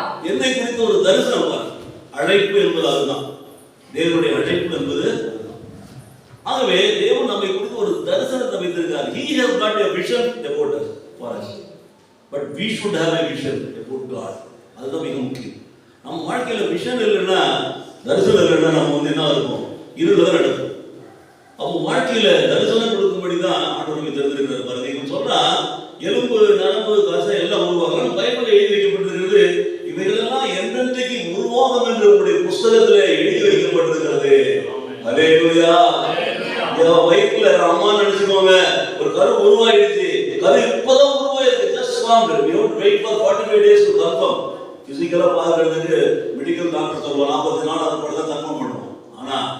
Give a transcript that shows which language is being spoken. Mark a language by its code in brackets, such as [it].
[ta] என்னை குறித்த ஒரு தரிசனம் பாருங்க. அழைப்பு என்பது அதுதான். தேவனுடைய அழைப்பு என்பது. ஆகவே தேவன் நம்மை குறித்து ஒரு தரிசனத்தை வைத்திருக்கிறார். [en] He has got a vision about us for us, but we should have a vision about God. [ta] அதுதான் மிக முக்கியம். நம்ம வாழ்க்கையில விஷன் இல்லைன்னா, தரிசனம் இல்லைன்னா நம்ம என்ன இருக்கும்? இருள தான் நடக்கும். அப்போ வாழ்க்கையில தரிசனம் கொடுக்கும்படி தான் ஆண்டவருக்கு தெரிஞ்சிருக்கிறார். பாருங்க, இவன் சொல்றா எலும்பு நரம்பு தசை எல்லாம் உருவாகலாம். பைபிள்ல எழுதி வைக்கப்பட்டிருக்கிறது. இவைகளெல்லாம் எந்தெந்தைக்கு உருவாகும் என்று உங்களுடைய புஸ்தகத்துல எழுதி வைக்கப்பட்டிருக்கிறது. அல்லேலூயா. வயிற்றுல அம்மா நினைச்சுக்கோங்க, ஒரு கரு உருவாயிடுச்சு. கரு இப்பதான் உருவாயிருக்கு. [en] Just formed. We have to wait for 45 days to confirm. [ta] பிசிக்கலா பார்க்கிறதுக்கு மெடிக்கல் டாக்டர் சொல்லுவாங்க 40 நாள் அது கூட தான் கன்ஃபார்ம் பண்ணுவோம். ஆனா